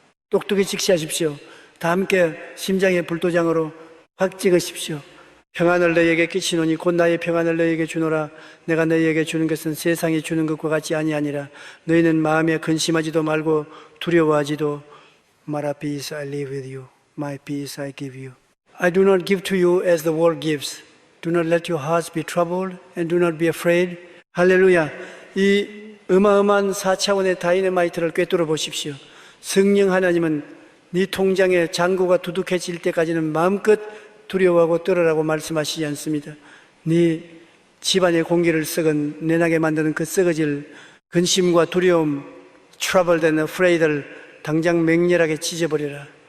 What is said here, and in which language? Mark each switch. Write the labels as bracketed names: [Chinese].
[Korean] 똑똑히 직시하십시오. 다 함께 심장의 불도장으로 확 찍으십시오. 평안을 너희에게 끼치노니 곧 나의 평안을 너희에게 주노라. 내가 너희에게 주는 것은 세상이 주는 것과 같이 아니하니라. 너희는 마음에 근심하지도 말고 두려워하지도 마라. [English] Peace I leave with you. My peace I give you. I do not give to you as the world gives. Do not let your hearts be troubled and do not be afraid. [Korean] 할렐루야. 이 어마어마한 4차원의 다이너마이트를 꿰뚫어 보십시오. 성령 하나님은 네 통장에 잔고가 두둑해질 때까지는 마음껏 두려워하고 떨어라고 말씀하시지 않습니다. 네 집안의 공기를 썩은 내나게 만드는 그 썩어질 근심과 두려움, [English] troubled and afraid [Korean] 를 당장 맹렬하게 찢어버려라.